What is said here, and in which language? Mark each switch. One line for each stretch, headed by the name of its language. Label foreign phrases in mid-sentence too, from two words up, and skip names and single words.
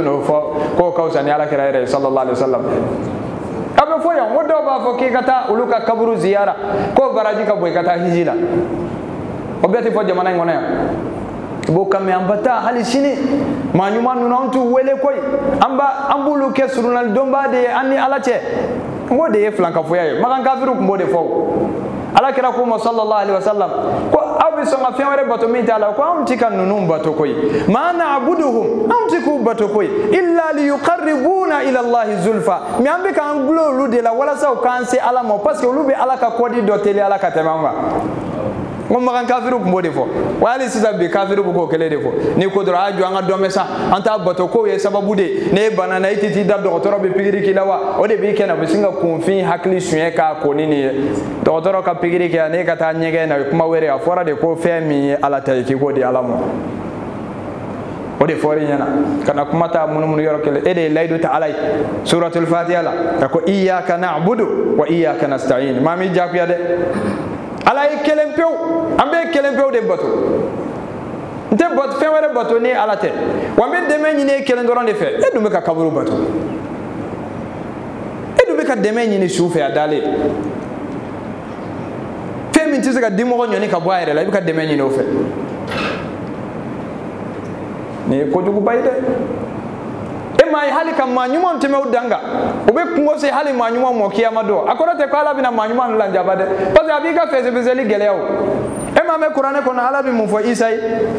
Bambara: n'o fɔ k'o ka fisa ni alakira yɛrɛ ye
Arabic: صلى الله عليه وسلم
Bambara: a bɛ fɔ yan ko dɔw b'a fɔ k'i ka taa olu ka kaburu ziyara k'o baraji ka bɔ i ka taa hiji la o bɛɛ tɛ fɔ jamana in kɔnɔ yan i b'o kan mɛn an ba taa hali sini maa ɲuman ninnu an t'u wele koyi an b'olu kɛ surunalidonba de ye an ni ala cɛ n k'o de ye filankafoya ye makan kafiriw tun b'o de fɔ alakira ko ma
Arabic: صلى الله عليه وسلم
Bambara: ko aw bɛ sɔn ka fɛn wɛrɛ bato min t'a la ko anw ti ka ninnu bato koyi
Arabic: ما نعبدهم
Bambara: anw ti k'u bato koyi
Arabic: إلا ليقربونا إلى الله زلفى
Bambara: mais an bɛ k'an gulon olu de la walasa u k'an se ala ma
French: parce que
Bambara: olu bɛ ala ka kɔdi dɔ teliya ala ka tɛmɛ an kan ko makan kafiriw tun b'o de fɔ wa hali sisan bi kafiriw bɛ k'o kelen de fɔ n'i ko dɔrɔn a jɔ an ka dɔn bɛ sa an t'a bato kow ye sababu de ye n'e bana na i tɛ t'i da dɔgɔtɔrɔ bɛ pikiri k'i la wa o de b'i kɛ na u bɛ sin ka kunfin hakili suɲɛ k'a ko ni nin ye dɔgɔtɔrɔ ka pikiri kɛ n'e ka taa ɲɛgɛn na o ye kuma wɛrɛ a fɔra de ko fɛn min ye ala ta ye k'i k'o di ala ma o de fɔra i ɲɛna kana kuma ta munumunu yɔrɔ kelen e de ye layidu ta ala ye suratul fatiha la ka ko
Arabic: إياك نعبد وإياك نستعين
Bambara: maa mi jagoya dɛ ala ye kelen pewu an bɛ kelen pewu de bato n tɛ fɛn wɛrɛ bato ni ala tɛ wa n bɛ dɛmɛ ɲini e kelen dɔrɔn de fɛ e dun bɛ ka kaburu bato e dun bɛ ka dɛmɛ ɲini su fɛ a dalen fɛn min tɛ se ka dimɔgɔ ɲɔni ka bɔ a yɛrɛ la i bɛ ka dɛmɛ ɲini o fɛ nin ye kojuguba ye dɛ e m'a ye hali ka maa ɲumanw tɛmɛ u dan kan u bɛ kungo se hali maa ɲumanw ma kiyama don a kɔrɔ tɛ ko ala bɛna maa ɲuman ninnu lajaba dɛ
French: parce que
Bambara: a b'i ka fɛsɛfɛsɛli gɛlɛya o e m'a mɛn kuranɛ kɔnɔ ala bɛ mun fɔ isa ye